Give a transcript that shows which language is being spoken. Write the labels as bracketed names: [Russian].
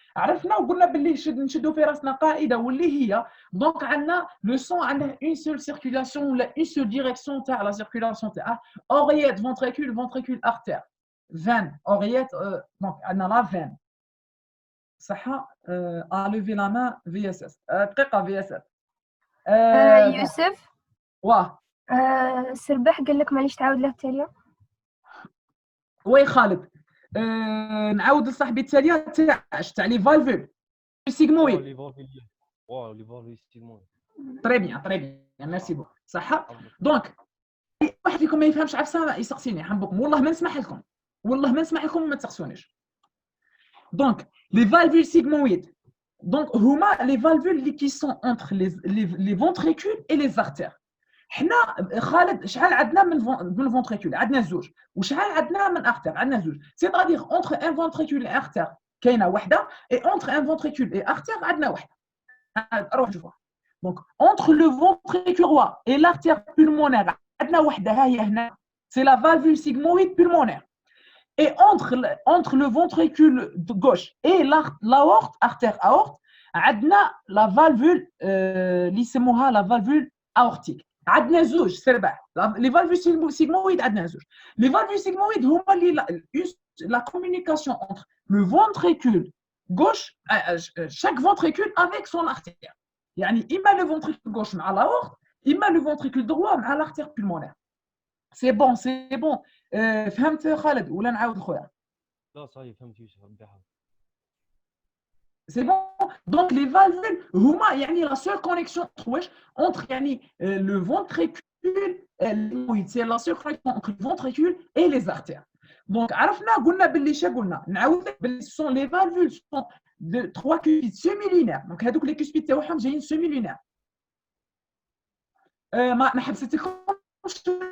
[Arabic] عرفنا وقلنا باللي نشدوا في راسنا قاعده واللي هي [French] دونك عندنا لو سون عنده une seule circulation ولا une seule direction تاع la circulation تاع oreillette ventricule artère veine oreillette donc عندنا la veine صحة à lever la main VSS دقيقة VSS [Arabic] يوسف واه سرباح قال لك معليش تعاود له التالية وي خالد نعاود لصاحبي التالية تاع [French] لي فالفول سيغمويد لي فالفول سيغمويد تري بيان ميرسي بوك [Arabic] صحة دونك واحد فيكم ما يفهمش عفسه يسقسيني حنبكم والله ما نسمح لكم وما تسقسونيش دونك [French] les valvules sigmoïdes. Donc, les valvules qui sont entre les ventricules et les artères. [Arabic] حنا خالد شحال عندنا من ventricule عندنا زوج وشحال عندنا من artère عندنا زوج. [French] C'est-à-dire entre un ventricule et artère [Arabic] كاينه وحده [French] et entre un ventricule et artère [Arabic] عندنا وحده. روح شوفوا. [French] Donc entre le ventricule droit et l'artère pulmonaire [Arabic] عندنا وحده ها هي هنا. [French] C'est la valvule sigmoïde pulmonaire. Et entre le ventricule gauche et l'aorte, artère-aorte, عندنا la valvule [Arabic] اللي يسموها [French] la valvule aortique. [Arabic] عندنا زوج سرباح. [French] Les valvules sigmoïdes [Arabic] عندنا زوج. [French] Les valvules sigmoïdes [Arabic] هما اللي [French] la communication entre le ventricule gauche, chaque ventricule avec son artère. [Arabic] يعني إما [French] le ventricule gauche مع l'aorte, إما le ventricule droit مع l'artère pulmonaire. C'est bon. [Arabic] فهمت خالد ولا نعاود خويا؟ لا صحيح فهمت يوسف ربي يحفظك. [French] C'est bon. Donc les valvules [Arabic] هما يعني [French] la seule connexion entre le ventricule c'est la seule connexion entre le ventricule et les artères. Donc [Arabic] عرفنا قلنا باللي قلنا نعاود باللي [French] sont les valvules sont de trois cuspides semi-lunaires. [Arabic] Donc هذوك [French] les cuspides [Arabic] تاعهم جايين [French] semi-lunaires. [Arabic] ما حبستكمش